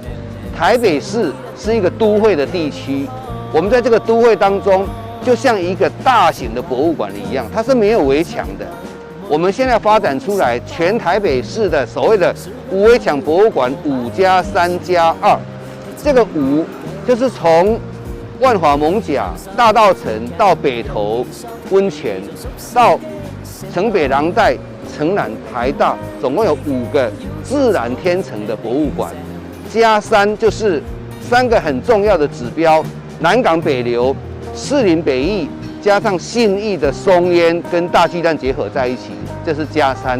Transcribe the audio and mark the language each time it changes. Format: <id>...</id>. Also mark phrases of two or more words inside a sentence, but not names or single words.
<zh>台北市是一個都會的地區，我們在這個都會當中，就像一個大型的博物館一樣，它是沒有圍牆的。我們現在發展出來，全台北市的所謂的吳偉強博物館 5+3+2，這個5就是從萬華艋舺、大稻埕到北投溫泉，到城北廊帶、城南台大，總共有5個自然天成的博物館，加3就是3個很重要的指標：南港北流、士林北藝、 加上信义的松烟跟大巨蛋结合在一起，这是加3。</zh>